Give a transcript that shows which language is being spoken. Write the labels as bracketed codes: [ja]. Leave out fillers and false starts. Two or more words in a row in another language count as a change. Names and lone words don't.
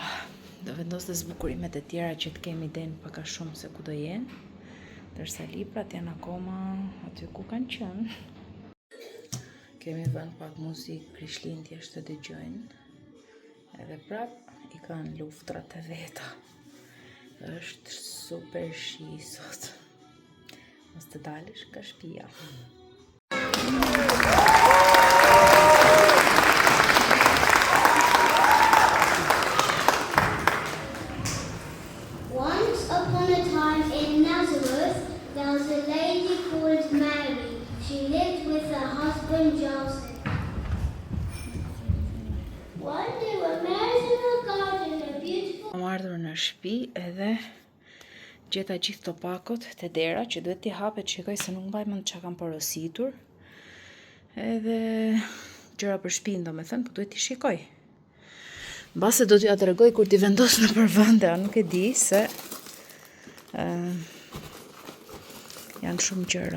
[sq] Do vendos dhe zbukurimet e tjera që të kemi den paka shumë se ku do jenë, ndërsa librat janë akoma aty ku kanë qenë. Kemi vënë pak muzikë Krishtlindje të dëgjojnë, edhe prap I kanë luftrat e veta. Është super shi sot. Mos të dalësh nga shtëpia. [en] Once upon a time in Nazareth, there was a lady called Mary. She lived with her husband Joseph. One day when Mary's in her garden, a beautiful... [sq] Kam ardhur në shtëpi edhe gjeta gjithë to pakot të dera që duhet t'i hapet, shikoj se nuk mbaj mend çka kam porositur. Edhe gjëra për shtëpinë, domethënë, po duhet t'i shikoj. Mbase do t'ja tregoj kur t'i vendos në përvende, nuk e di se janë shumë gjëra.